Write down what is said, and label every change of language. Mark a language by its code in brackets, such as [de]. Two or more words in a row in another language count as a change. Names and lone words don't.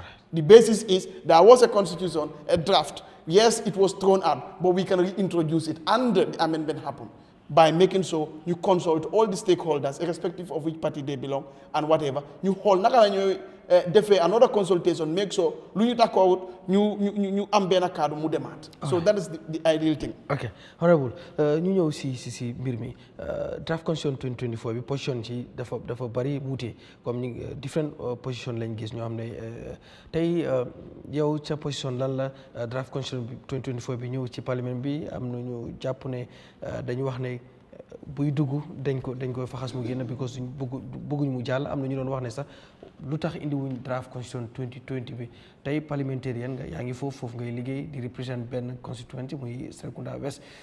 [en] The basis is there was a constitution, a draft. Yes, it was thrown out, but we can reintroduce it and the amendment happened by making so you consult all the stakeholders, irrespective of which party they belong and whatever. You hold another consultation, make sure you [wo] am benn kaddu mu demaat. [en] So that is the ideal thing. Okay, honorable. [wo] ñu ñëw si mbir mi [en] draft constitution 2024 [wo] bi position ci dafa bari wuute comme [en] different position [wo] lañ gis ñoo xam ne tey yow ca position lan la [en] draft constitution 2024 [wo] bi ñëw ci parlement bi am na ñu jàpp ne dañu wax ne buy dugg dañ koy faxas mu génn because bëgguñ mu jàll am na ñu doon wax ne sax lu tax indi wuñ [en] draft constitution 2020 [wo] bi tey parliamentarian nga yaa ngi foofu ngay liggéey di represent benn constituency muy Serekunda West